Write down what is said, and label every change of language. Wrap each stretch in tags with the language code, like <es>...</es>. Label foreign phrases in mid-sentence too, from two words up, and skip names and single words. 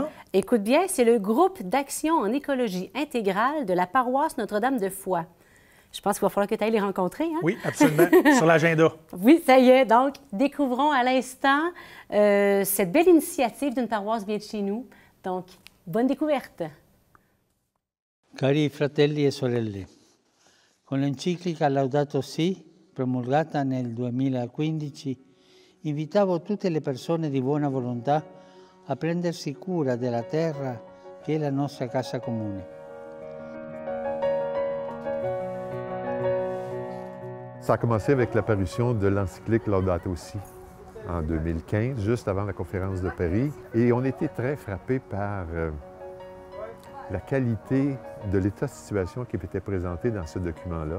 <fr>Écoute bien, c'est le groupe d'action en écologie intégrale de la paroisse Notre-Dame de Foix. Je pense qu'il va falloir que tu ailles les rencontrer. Hein? Oui, absolument. Sur l'agenda. Oui, ça y est. Donc, découvrons à l'instant cette belle initiative d'une paroisse bien de chez nous. Donc, bonne découverte.</fr> <it>Cari fratelli e sorelle, con l'enciclica Laudato Si, promulgata nel 2015, invitavo tutte le persone di buona volontà a prendersi cura della terra che è la nostra casa comune.</it> <fr>Ça a commencé avec l'apparition de l'encyclique Laudato Si en 2015, juste avant la conférence de Paris. Et on était très frappés par la qualité de l'état de situation qui était présenté dans ce document-là.</fr>